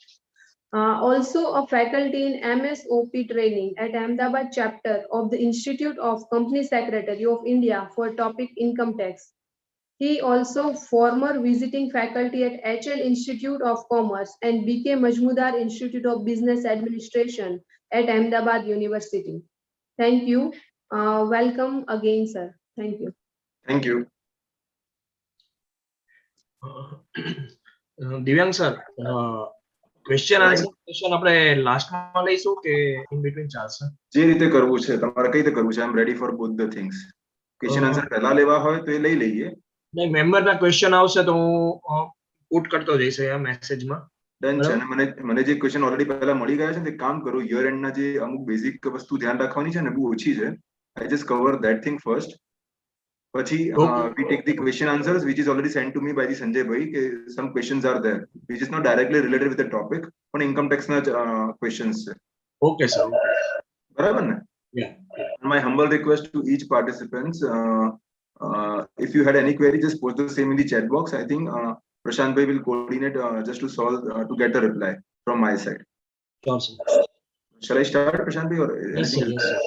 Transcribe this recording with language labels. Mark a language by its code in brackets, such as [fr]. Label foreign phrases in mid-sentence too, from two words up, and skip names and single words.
[en] Also a faculty in MSOP training at Ahmedabad chapter of the Institute of Company Secretary of India for topic income tax. He also former visiting faculty at HL Institute of Commerce and BK Majmudar Institute of Business Administration at Ahmedabad University. Thank you. Welcome again, sir. Thank you. Thank you. [gu] દિવ્યાંગ [en] sir question answer session [gu] આપણે લાસ્ટમાં લઈશું કે [en] in between [gu] ચાલશે? જે રીતે કરવું છે તમારે કઈ રીતે કરવું છે? [en] I am ready for both the things. question answer [gu] પહેલા લેવા હોય તો એ લઈ લઈએ. નહીં, મેમ્બરના ક્વેશ્ચન આવશે તો હું પુટ કરતો જઈશ આ મેસેજમાં. ડન છે. અને મને જે ક્વેશ્ચન ઓલરેડી પહેલા મળી ગયા છે ને, તે કામ કરું, [en] year endના [gu] જે અમુક બેઝિક વસ્તુ ધ્યાન રાખવાની છે ને, બહુ ઓછી છે. [en] I just cover that thing first. પછી we take the question answers which is already sent to me by the Sanjay bhai કે some questions are there which is not directly related with the topic પણ income tax ના questions છે. okay sir. [gu] બરાબર ને? [en] Yeah. My humble request to each participants, if you had any query, just post the same in the chat box. I think Prashant bhai will coordinate just to solve to get a reply from my side. Sure, sir. Shall I start, Prashant bhai, or Yes, sir. Yes, sir.